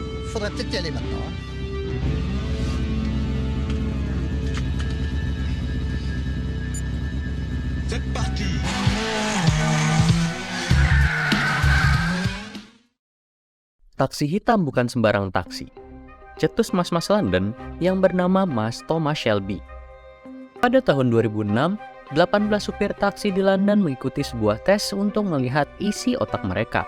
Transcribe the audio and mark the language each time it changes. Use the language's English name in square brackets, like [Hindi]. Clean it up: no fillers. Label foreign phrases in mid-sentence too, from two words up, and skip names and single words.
[French] Faudrait peut-être y aller maintenant, hein. C'est parti. [Indonesian] Taksi hitam bukan sembarang taksi. Cetus mas-mas London yang bernama Mas Thomas Shelby. Pada tahun 2006, 18 supir taksi di London mengikuti sebuah tes untuk melihat isi otak mereka.